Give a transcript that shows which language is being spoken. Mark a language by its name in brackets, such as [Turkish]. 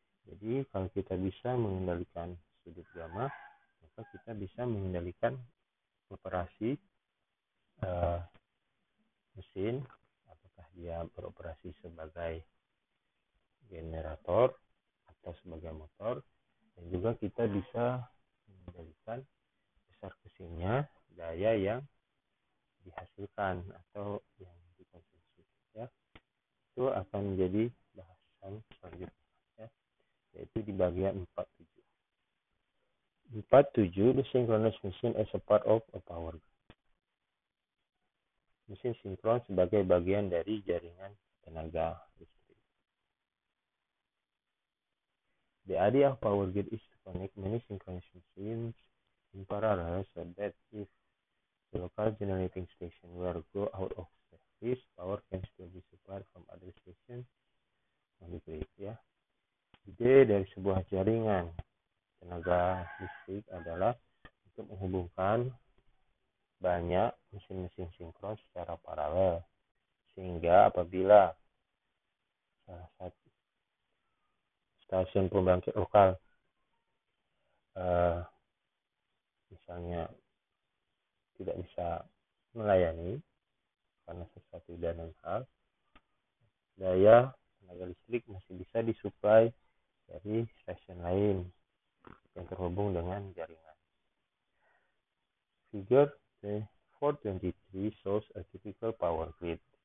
[Indonesian] Jadi kalau kita bisa mengendalikan sudut gamma, maka kita bisa mengendalikan operasi mesin, apakah dia beroperasi sebagai generator atau sebagai motor, dan juga kita bisa mengendalikan besar kecilnya daya yang dihasilkan atau yang dikonsumsi ya. Itu akan menjadi bahasan selanjutnya ya, yaitu di bagian 47. [English] 47, the synchronous machine as a part of a power grid. [Indonesian] Mesin sinkron sebagai bagian dari jaringan tenaga listrik. [English] The idea of power grid is to connect many synchronous machines in parallel so that if the local generating station were to go out of service, power can still be supplied from other stations on the grid. Ya. [Indonesian] Ide dari sebuah jaringan tenaga listrik adalah untuk menghubungkan banyak mesin-mesin sinkron secara paralel, sehingga apabila salah satu stasiun pembangkit lokal misalnya tidak bisa melayani karena sesuatu dan lain hal, daya tenaga listrik masih bisa disuplai dari stasiun lain yang terhubung dengan jaringan. [English] Figure 423 shows a typical power grid.